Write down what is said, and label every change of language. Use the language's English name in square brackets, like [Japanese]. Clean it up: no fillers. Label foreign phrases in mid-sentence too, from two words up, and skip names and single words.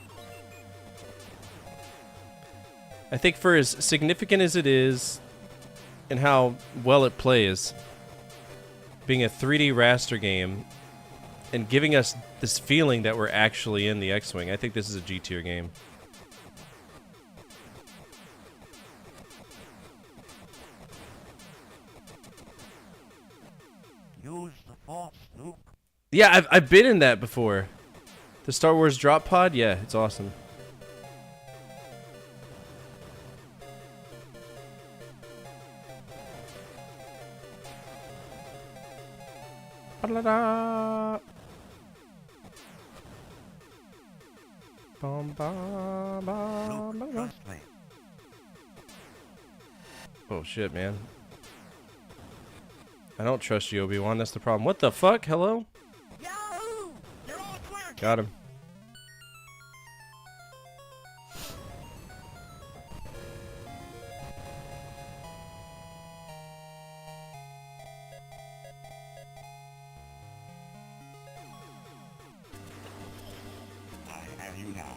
[English] I think for as significant as it is and how well it plays, being a 3D raster game and giving us this feeling that we're actually in the X-Wing, I think this is a G tier game. Use the force, Luke. Yeah, I've been in that before. The Star Wars drop pod, yeah, it's awesome. Ba-da-da. Bum, ba, ba, Luke, ba, ba. trust me. Oh shit, man. I don't trust you, Obi-Wan, that's the problem. What the fuck? Hello? Yahoo! You're all clear. Got him. I have you now.